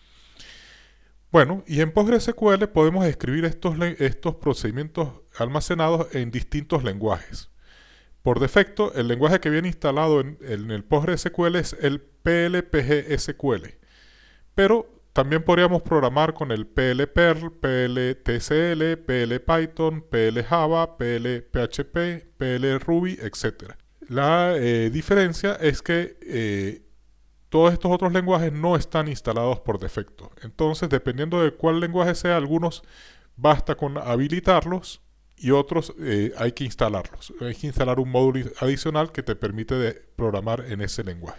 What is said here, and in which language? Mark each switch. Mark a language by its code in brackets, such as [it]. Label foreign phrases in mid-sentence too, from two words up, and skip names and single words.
[es] Bueno, y en PostgreSQL podemos escribir estos procedimientos almacenados en distintos lenguajes. Por defecto, el lenguaje que viene instalado en el PostgreSQL es el PLPG-SQL, pero también podríamos programar con el PL-Perl, PL-TCL, PL-Python, PL-Java, PL-PHP, PL-Ruby, etc. La diferencia es que todos estos otros lenguajes no están instalados por defecto. Entonces, dependiendo de cuál lenguaje sea, algunos basta con habilitarlos y otros hay que instalarlos. Hay que instalar un módulo adicional que te permite programar en ese lenguaje.